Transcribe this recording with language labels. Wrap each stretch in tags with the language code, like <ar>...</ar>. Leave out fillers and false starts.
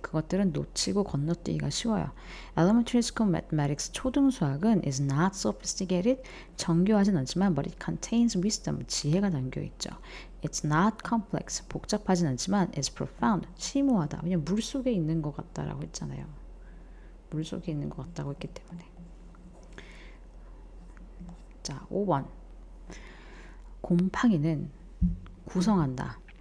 <ko>그것들은 놓치고 건너뛰기가 쉬워요.</ko> <en>Elementary school mathematics,</en> <ko>초등수학은</ko> <en>is not sophisticated,</en> <ko>정교하진 않지만</ko> <en>but it contains wisdom,</en> <ko>지혜가 담겨있죠.</ko> <en>It's not complex,</en> <ko>복잡하진 않지만</ko> <en>it's profound,</en> <ko>심오하다. 왜냐면 물속에 있는 것 같다라고 했잖아요. 물속에 있는 것 같다고 했기 때문에. 자, 5번. 곰팡이는 구성한다.</ko>